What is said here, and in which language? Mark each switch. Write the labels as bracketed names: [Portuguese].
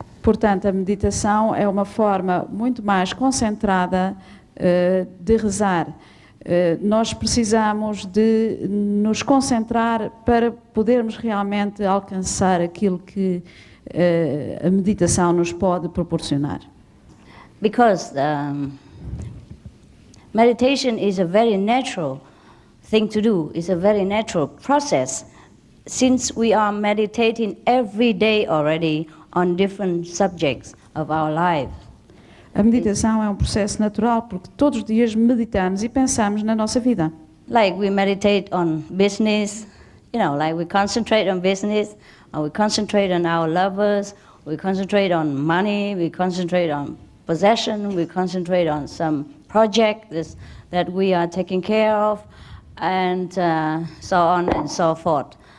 [Portuguese] Portanto, a meditação é uma forma muito mais concentrada de rezar. Nós precisamos de nos concentrar para podermos realmente alcançar aquilo que a meditação nos pode proporcionar. [English] Because meditation is a very natural thing to do. It's a very natural process. since we are meditating every day already on different subjects of our life. [Portuguese] A meditação é um processo natural porque todos os dias meditamos e pensamos na nossa vida. [English] Like we meditate on business, like we concentrate on business, or we concentrate on our lovers, we concentrate on money, we concentrate on possession, we concentrate on some project that we are taking care of, and so on and so forth.